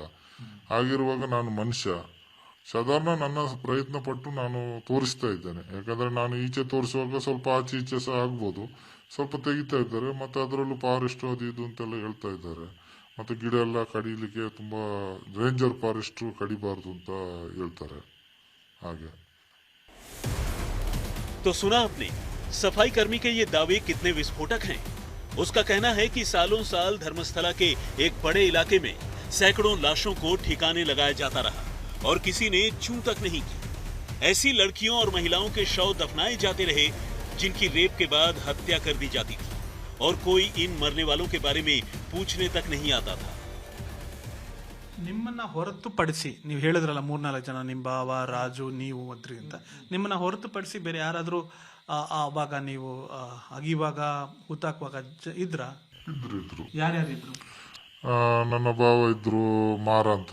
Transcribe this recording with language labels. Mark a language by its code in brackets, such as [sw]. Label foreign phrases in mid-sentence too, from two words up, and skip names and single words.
[kn] ಹಾಗಿರುವಾಗ ನಾನು ಮನುಷ್ಯ, ಸಾಧಾರಣ ನನ್ನ ಪ್ರಯತ್ನ ಪಟ್ಟು ನಾನು ತೋರಿಸ್ತಾ ಇದ್ದೇನೆ. ಯಾಕಂದ್ರೆ ನಾನು ಈಚೆ ತೋರಿಸುವಾಗ ಸ್ವಲ್ಪ ಆಚೆ ಈಚೆ ಸಹ ಆಗ್ಬೋದು, ಸ್ವಲ್ಪ ತೆಗಿತಾ ಇದ್ದಾರೆ. ಮತ್ತೆ ಅದರಲ್ಲೂ ಫಾರೆಸ್ಟ್ ಅದು ಇದು ಅಂತೆಲ್ಲ ಹೇಳ್ತಾ ಇದ್ದಾರೆ. ಮತ್ತೆ ಗಿಡ ಎಲ್ಲ ಕಡಿಲಿಕ್ಕೆ ತುಂಬಾ [en] ranger forest [kn] ಕಡಿಬಾರ್ದು ಅಂತ ಹೇಳ್ತಾರೆ. ಹಾಗೆ [hi] तो सुना आपने सफाई कर्मी के ये दावे कितने विस्फोटक हैं। उसका कहना है कि सालों साल धर्मस्थला के एक बड़े इलाके में सैकड़ों लाशों को ठिकाने लगाया जाता रहा और किसी ने छू तक नहीं की। ऐसी लड़कियों और महिलाओं के शव दफनाए जाते रहे जिनकी रेप के बाद हत्या कर दी जाती थी और कोई इन मरने वालों के बारे में पूछने तक नहीं आता था। [kn] ನಿಮ್ಮನ್ನ ಹೊರತುಪಡಿಸಿ, ನೀವು ಹೇಳಿದ್ರಲ್ಲ 3-4 ಜನ, ನಿಮ್ಮ ಭಾವ, ರಾಜು, ನೀವು ಅದ್ರಿ ಅಂತ, ನಿಮ್ಮನ್ನ ಹೊರತುಪಡಿಸಿ ಬೇರೆ ಯಾರಾದರೂ ಆವಾಗ ನೀವು ಅಗಿವಾಗ ಹುತ್ತಾಕುವಾಗ ಇದ್ರ? ಇದ್ರು. ಯಾರ್ಯಾರಿದ್ರು? ನನ್ನ ಭಾವ ಇದ್ರು, ಮಾರ ಅಂತ.